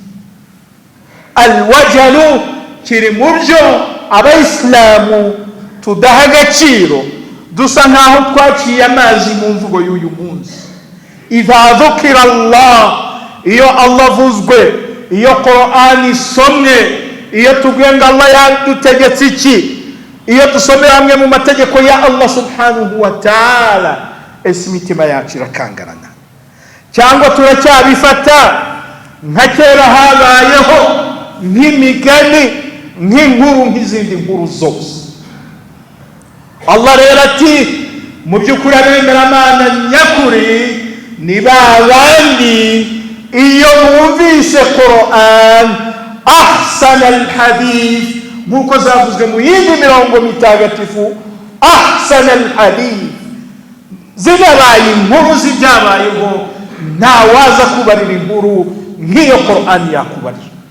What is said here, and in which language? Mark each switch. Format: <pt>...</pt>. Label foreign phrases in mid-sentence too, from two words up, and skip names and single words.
<rw>Alwajalu kiri mu byo abayisilamu tudaha agaciro, dusa nkaho twaciye amazi mu mvugo y'uyu munsi.</rw> <ar>إذا ذكر الله,</ar> <rw>iyo Allah avuzwe, iyo Qur'an isomwe, iyo tubwiye ngo Allah yadutegetse iki, iyo dusomera hamwe mu mategeko ya</rw> <ar>الله سبحانه وتعالى,</ar> <rw>ese imitima yacu irakangarana cyangwa turacyabifata nka kera habayeho nk'imigani, nk'inkuru nk'izindi nkuru zose? Allah rero ati mu by'ukuri abemeramana nyakuri ni babandi iyo bumvise Qur'an</rw> <ar>أحسن الحديث,</ar> <rw>nk'uko zavuzwe mu yindi mirongo mitagatifu,</rw> <ar>أحسن الحديث,</ar> <rw>zinabaye inkuru z'ibyabayeho, ntawaza kubarira inkuru nk'iyo Qur'an yakubarira.</rw>